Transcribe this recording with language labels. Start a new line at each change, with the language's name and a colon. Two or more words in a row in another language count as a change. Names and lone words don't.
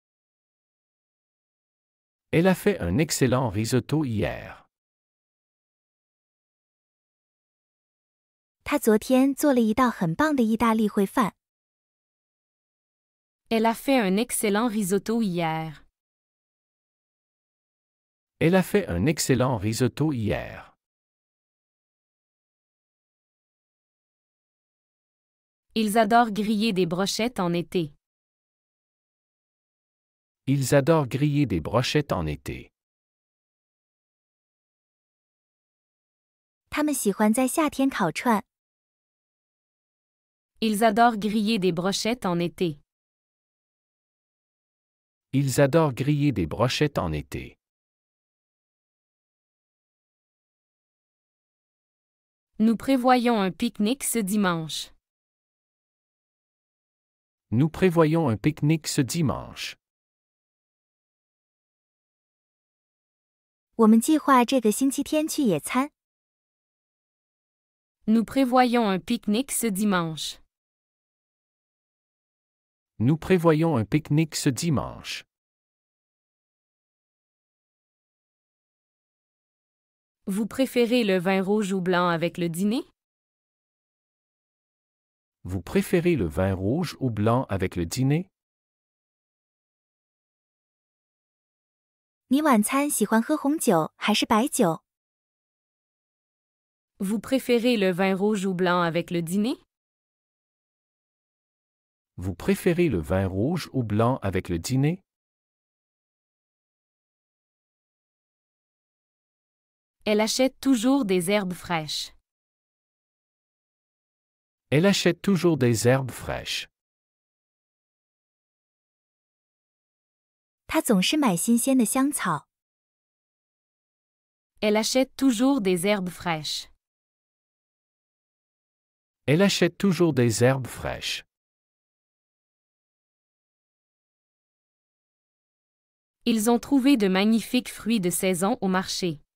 French: Elle a fait un excellent risotto hier.
Chinese: 她昨天做了一道很棒的意大利烩饭。
French: Elle a fait un excellent risotto hier. Elle a fait un excellent risotto hier. Ils adorent griller des brochettes en été. Ils adorent griller des brochettes en été.
Chinese: 他们喜欢在夏天烤串。
French: Ils adorent griller des brochettes en été. Ils adorent griller des brochettes en été. Nous prévoyons un pique-nique ce dimanche. Nous prévoyons un pique-nique ce dimanche.
Chinese: 我们计划这个星期天去野餐。
French: Nous prévoyons un pique-nique ce dimanche. Nous prévoyons un pique-nique ce dimanche. Vous préférez le vin rouge ou blanc avec le dîner? Vous préférez le vin rouge ou blanc avec le dîner?
Chinese: 你晚餐喜欢喝红酒还是白酒？
French: Vous préférez le vin rouge ou blanc avec le dîner? Vous préférez le vin rouge ou blanc avec le dîner? Elle achète toujours des herbes fraîches. Elle achète toujours des herbes fraîches.
Chinese: 她总是买新鲜的香草。
French: Elle achète toujours des herbes fraîches. Elle achète toujours des herbes fraîches. Ils ont trouvé de magnifiques fruits de saison au marché.